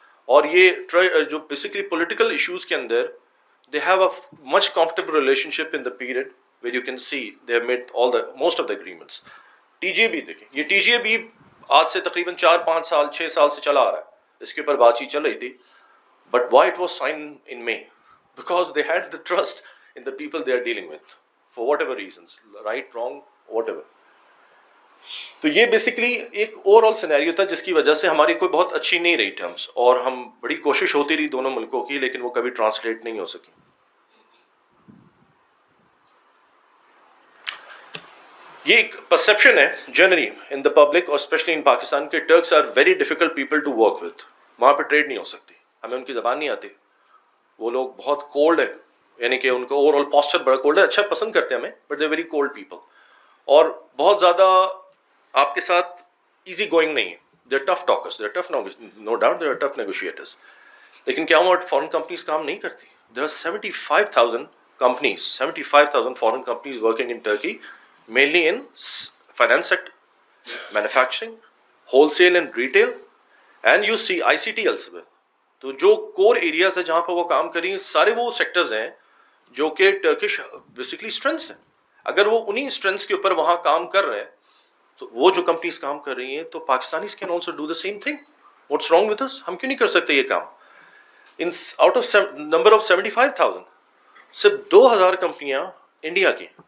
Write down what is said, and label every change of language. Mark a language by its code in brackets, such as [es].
[ur] اور یہ جو بیسکلی پولیٹیکل ایشوز کے اندر [en] They have a much comfortable relationship in the period where you can see they have made all the most of the agreements. [ur] T جی اے بھی دیکھیں, یہ T جی اے بھی آج سے تقریباً 4-5 سال 6 سال سے چلا آ رہا ہے, اس کے اوپر بات چیت چل رہی تھی. [en] But why it was sign in May? Because they had the trust in the people they are dealing with for whatever reasons, right, wrong, whatever. [ur] تو یہ بیسکلی ایک اوور آل سینیریو تھا جس کی وجہ سے ہماری کوئی بہت اچھی نہیں رہی ٹرمس, اور ہم بڑی کوشش ہوتی رہی دونوں ملکوں کی, لیکن وہ کبھی ٹرانسلیٹ نہیں ہو سکی. یہ ایک پرسیپشن ہے [en] Generally in the public اور especially in Pakistan کے Turks are very difficult people to work with. [ur] وہاں پہ ٹریڈ نہیں ہو سکتی, ہمیں ان کی زبان نہیں آتی, وہ لوگ بہت کولڈ ہے, یعنی کہ ان کا اوور آل پاسچر بڑا کولڈ ہے. اچھا پسند کرتے ہیں ہمیں, [en] but they very cold people, [ur] اور بہت زیادہ آپ کے ساتھ ایزی گوئنگ نہیں ہے. [en] They are tough talkers, they are tough, no doubt they are tough negotiators. [ur] لیکن کیا وہاں فارن کمپنیز کام نہیں کرتی؟ [en] There are 75,000 companies, 75,000 foreign companies working in Turkey, mainly in finance sector, manufacturing, wholesale and retail, and you see ICT elsewhere. [ur] تو جو core areas ہیں جہاں پہ وہ کام کر رہی ہیں, سارے وہ سیکٹرز ہیں جو کہ ٹرکش بیسکلی اسٹرینتھس ہیں. اگر وہ انہی اسٹرینتھس کے اوپر وہاں کام کر رہے ہیں, تو وہ جو کمپنیز کام کر رہی ہیں, تو [en] Pakistanis can also do the same thing. What's wrong with us? [ur] ہم کیوں نہیں کر سکتے یہ کام؟ آؤٹ آف نمبر آف 75,000 صرف 2,000 کمپنیاں انڈیا کی.